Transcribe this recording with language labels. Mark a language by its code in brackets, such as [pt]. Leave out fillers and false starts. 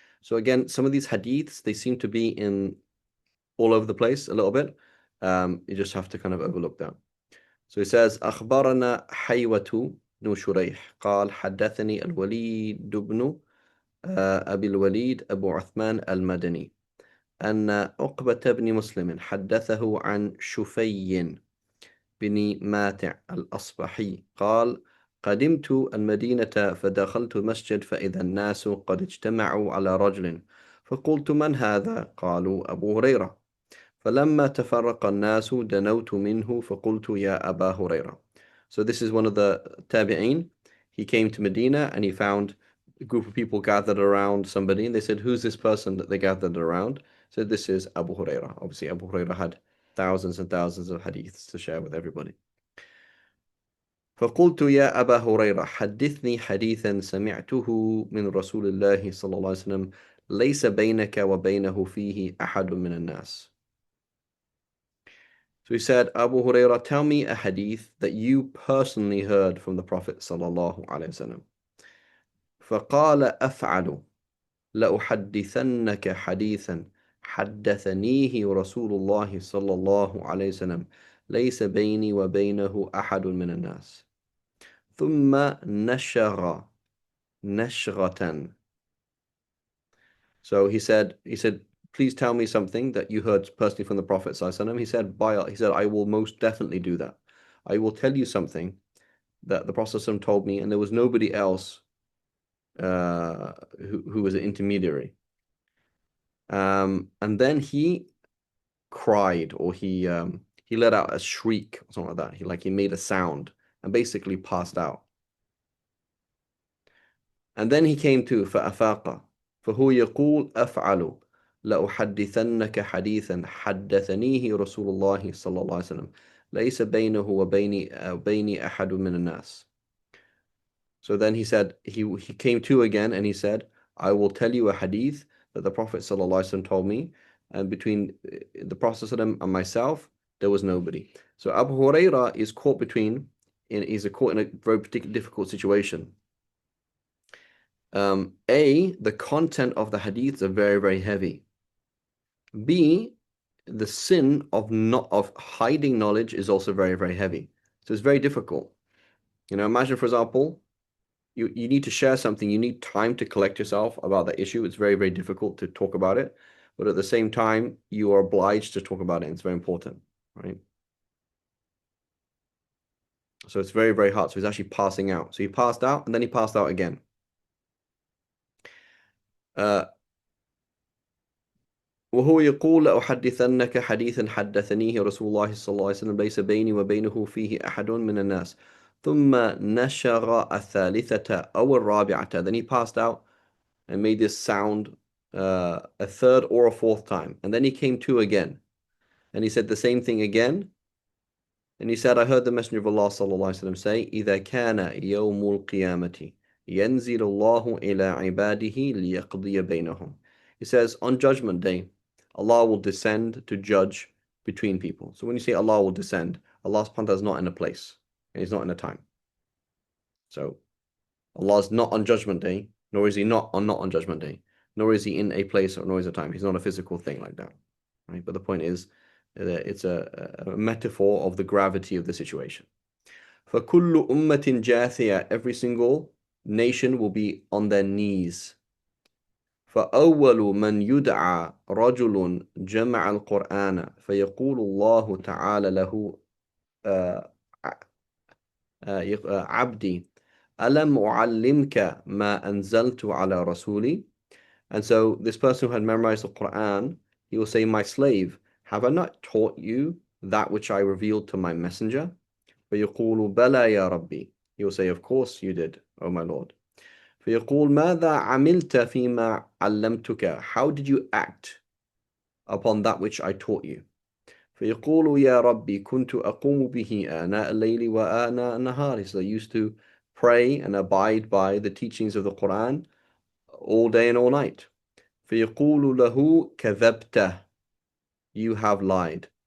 [en] So again, some of these hadiths, they seem to be in all over the place a little bit. You just have to kind of overlook that. So he says, [ar] أخبرنا حيوة بن شريح قال حدثني الوليد بن أبي الوليد أبو عثمان المدني أن عقبة بن مسلم حدثه عن شفي بن ماتع الأصبحي قال قدمت المدينة فدخلت المسجد فإذا الناس قد اجتمعوا على رجل فقلت من هذا؟ قالوا أبو هريرة فلما تفرق الناس دنوت منه فقلت يا أبا هريرة. [en] So this is one of the tabi'een. He came to Medina and he found a group of people gathered around somebody and they said, who's this person that they gathered around? So this is Abu Huraira. Obviously Abu Huraira had thousands and thousands of hadiths to share with everybody. [ar] فقلت يا أبا هريرة حدثني حديثا سمعته من رسول الله صلى الله عليه وسلم ليس بينك وبينه فيه أحد من الناس. [en] So he said, Abu Huraira, tell me a hadith that you personally heard from the Prophet sallallahu alaihi wasallam. [ar] فقال أفعل لأحدثنك حديثا حدثنيه رسول الله صلى الله عليه وسلم ليس بيني وبينه أحد من الناس ثم نشغ نشغة. [en] So he said, please tell me something that you heard personally from the Prophet sallallahu alaihi wasallam. He said, I will most definitely do that. I will tell you something that the Prophet ﷺ told me, and there was nobody else who was an intermediary. And then he cried, or he let out a shriek or something like that. He made a sound and basically passed out. And then he came to [ar] فأفاق فهو يقول أفعل لأحدثنك حديثا حدثنيه رسول الله صلى الله عليه وسلم ليس بينه وبيني أحد من الناس. [en] So then he said, he came to again and he said, I will tell you a hadith that the Prophet ﷺ told me, and between the Prophet ﷺ and myself, there was nobody. So Abu Huraira is caught caught in a very particular difficult situation. A, the content of the hadiths are very, very heavy. B, the sin of hiding knowledge is also very, very heavy. So it's very difficult. Imagine, for example, you need to share something, you need time to collect yourself about that issue. It's very, very difficult to talk about it. But at the same time, you are obliged to talk about it. It's very important, right? So it's very, very hard. So he's actually passing out. So he passed out and then he passed out again. [ar] وهو يقول لأحدثنك حديثا حدثنيه رسول الله صلى الله عليه وسلم ليس بيني وبينه فيه أحد من الناس ثم نشر الثالثة أو الرابعة. [en] Then he passed out and made this sound a third or a fourth time. And then he came to again. And he said the same thing again. And he said, I heard the Messenger of Allah صلى الله عليه وسلم say, [ar] إذا كان يوم القيامة ينزل الله إلى عباده ليقضي بينهم. [en] He says, on Judgment Day, Allah will descend to judge between people. So when you say Allah will descend, Allah subhanahu wa ta'ala is not in a place, and He's not in a time. So Allah is not on Judgment Day, nor is He not on Judgment Day, nor is He in a place or nor is a time. He's not a physical thing like that. Right? But the point is that it's a metaphor of the gravity of the situation. [ar] فَكُلُّ أُمَّةٍ جَاثِيَةٍ. [en] Every single nation will be on their knees. [ar] فأول من يدعى رجل جمع القرآن فيقول الله تعالى له عبدي ألم أعلمك ما أنزلت على رسولي. [en] And so this person who had memorized the Quran, he will say, my slave, have I not taught you that which I revealed to my messenger? [ar] فيقول بلى يا ربي. [en] He will say, of course you did, O my Lord. [ar] فيقول ماذا عملت فيما علمتك. [en] How did you act upon that which I taught you? [ar] فيقول يا ربي كنت أقوم به آناء الليل وآناء النهار. [en] So I used to pray and abide by the teachings of the Quran all day and all night. [ar] فيقول له كذبت, [en] you have lied.